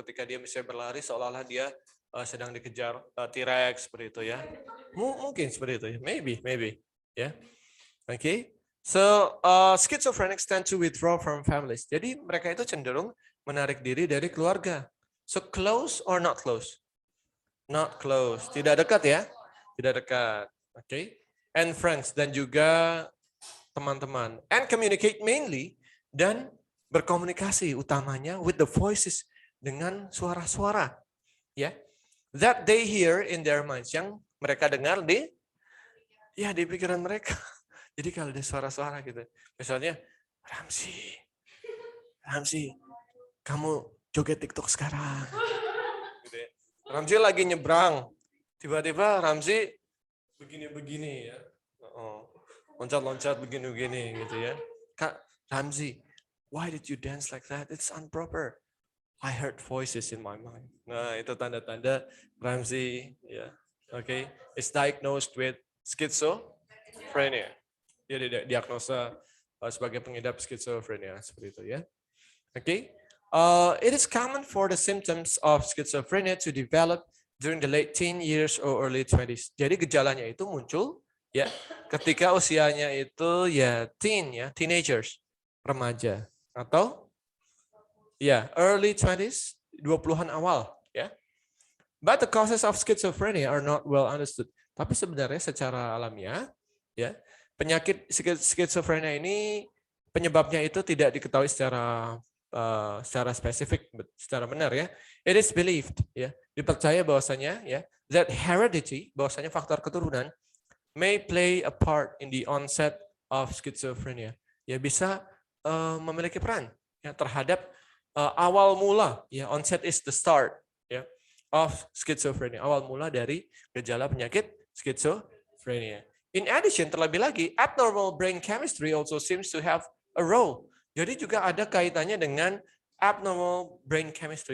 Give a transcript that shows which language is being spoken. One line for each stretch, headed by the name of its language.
Indonesian: Ketika dia misalnya berlari, seolah-olah dia sedang dikejar T-Rex seperti itu, ya. Mungkin seperti itu, ya. Maybe, ya. Okay.
English: So schizophrenics tend to withdraw from families.
Indonesian: Jadi mereka itu cenderung menarik diri dari keluarga.
English: So close or not close? Not close.
Indonesian: Tidak dekat, ya. Tidak dekat.
English: Okay. And friends,
Indonesian: dan juga teman-teman.
English: And communicate mainly,
Indonesian: dan berkomunikasi utamanya
English: with the voices,
Indonesian: dengan suara-suara, ya,
English: that they hear in their minds,
Indonesian: yang mereka dengar di pikiran mereka. Jadi kalau ada suara-suara gitu, misalnya, Ramzi, kamu joget TikTok sekarang. Gitu ya. Ramzi lagi nyebrang, tiba-tiba Ramzi begini-begini, ya, loncat-loncat begini-begini gitu, ya.
English: Kak Ramzi, why did you dance like that? It's improper. I heard voices in my mind.
Indonesian: Nah, itu tanda-tanda Ramzi, ya.
English: Okay, is diagnosed with schizophrenia.
Indonesian: Dia diagnosa sebagai pengidap skizofrenia seperti itu, ya.
English: Okay. It is common for the symptoms of schizophrenia to develop during the late teen years or early 20s.
Indonesian: Jadi gejalanya itu muncul, ya, ketika usianya itu, ya, teen, ya, teenagers, remaja, atau, ya, early 20s, 20-an awal, ya.
English: But the causes of schizophrenia are not well understood.
Indonesian: Tapi sebenarnya secara alamiah, ya, penyakit skizofrenia ini penyebabnya itu tidak diketahui secara spesifik, secara benar, ya.
English: It is believed, ya,
Indonesian: dipercaya bahwasanya,
English: ya, that heredity,
Indonesian: bahwasanya faktor keturunan
English: may play a part in the onset of schizophrenia.
Indonesian: Ya, bisa memiliki peran, ya, terhadap awal mula, ya,
English: onset is the start,
Indonesian: ya, of schizophrenia, awal mula dari gejala penyakit schizophrenia.
English: In addition,
Indonesian: terlebih lagi,
English: abnormal brain chemistry also seems to have a role.
Indonesian: Jadi juga ada kaitannya dengan
English: abnormal brain chemistry.